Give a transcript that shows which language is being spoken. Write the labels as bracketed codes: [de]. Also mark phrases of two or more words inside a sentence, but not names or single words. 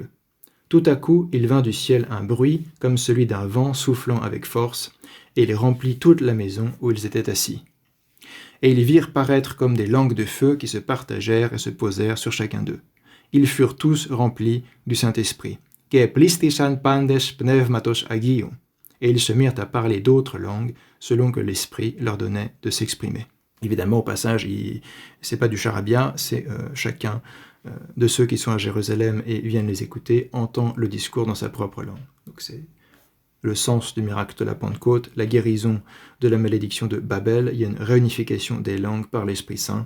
[fr] Tout à coup, il vint du ciel un bruit, comme celui d'un vent soufflant avec force, et il remplit toute la maison où ils étaient assis. Et ils virent paraître comme des langues de feu qui se partagèrent et se posèrent sur chacun d'eux. Ils furent tous remplis du Saint-Esprit. [el] Και πλήστησαν πάντες πνεύματος Αγίου. [fr] Et ils se mirent à parler d'autres langues, selon que l'Esprit leur donnait de s'exprimer. Évidemment, au passage, c'est pas du charabia, c'est chacun de ceux qui sont à Jérusalem et viennent les écouter, entend le discours dans sa propre langue. Donc c'est le sens du miracle de la Pentecôte, la guérison de la malédiction de Babel, il y a une réunification des langues par l'Esprit Saint.